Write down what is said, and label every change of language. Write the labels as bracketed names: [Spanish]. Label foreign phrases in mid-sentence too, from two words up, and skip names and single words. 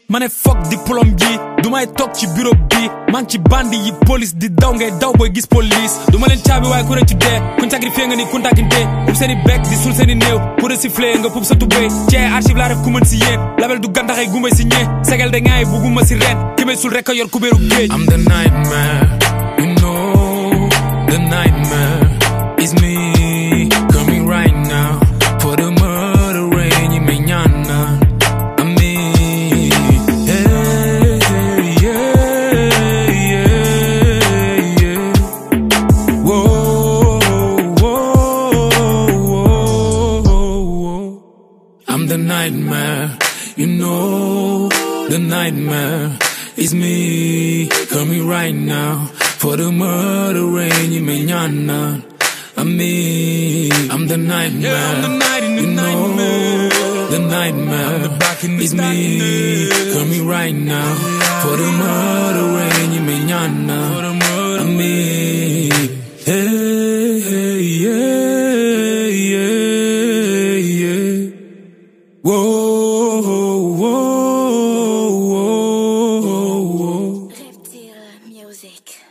[Wolof] Ma ne fuck diplôme yi, du may toog ci bureau bi. Man ci bandi yi police di daw, ngay daw booy gis police. Du ma leen caabi waaye ku ne ci dee, kuñ sacrifié nga ni kuntaakin dee. Ub seeni bekk di sul seeni néew, ku ne sifflé nga pub sa tubéy. Cee archive laa def ku mën si yéen, label du gàntaxay gumba si ñee. Segel de ngaay bugguma si reen, ki may sul rek a yor kubéeru géej. [English] I'm the nightmare, you know, the nightmare is me coming right now for the murder rain, [Wolof] ñi may ñaan naan. Amiin. Hey, hey, yeah, yeah, yeah. Whoa, whoa, whoa, whoa. [English] I'm the nightmare, you know, the nightmare is me coming right now for the murder rain, [Wolof] ñi may ñaan naan. Amiin. [English] I'm the nightmare, Yeah, I'm the night in the you know, nightmare. the nightmare I'm the back in the is me darkness. coming right now for the murder rain, [Wolof] ñi may ñaan naan. [English] For the murder Amiin. Hey, hey, yeah, yeah, yeah. Whoa, whoa, whoa, whoa. Reptile Music.